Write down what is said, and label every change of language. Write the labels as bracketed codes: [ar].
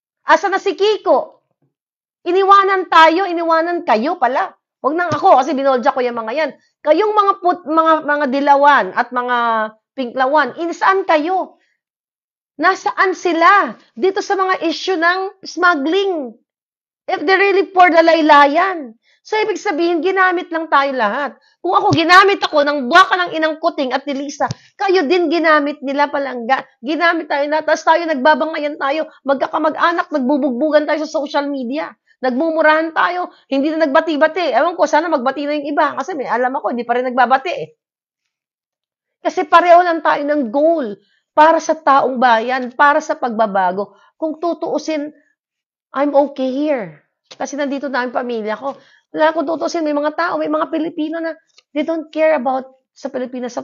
[tl] Asan na si Kiko? Iniwanan tayo, iniwanan kayo pala. Huwag nang ako, kasi binolja ko yung mga yan. Kayong mga dilawan at mga pinklawan, saan kayo? Nasaan sila? Dito sa mga issue ng smuggling. [en] If they're really for the laylayan. [tl] So, ibig sabihin, ginamit lang tayo lahat. Kung ako, ginamit ako ng buwaka ng inang Kuting at ni Lisa, kayo din ginamit nila palangga. Ginamit tayo na, tapos tayo nagbabangayan tayo, magkakamag-anak, nagbubugbugan tayo sa social media. Nagmumurahan tayo, hindi na nagbati-bati. Ewan ko, sana magbati na yung iba. Kasi may alam ako, hindi pa rin nagbabati eh. Kasi pareho lang tayo ng goal para sa taong bayan, para sa pagbabago. Kung tutuusin, [en] I'm okay here. [tl] Kasi nandito na ang pamilya ko. Wala kung tutuusin, may mga tao, may mga Pilipino na [en] they don't care about [tl] sa Pilipinas.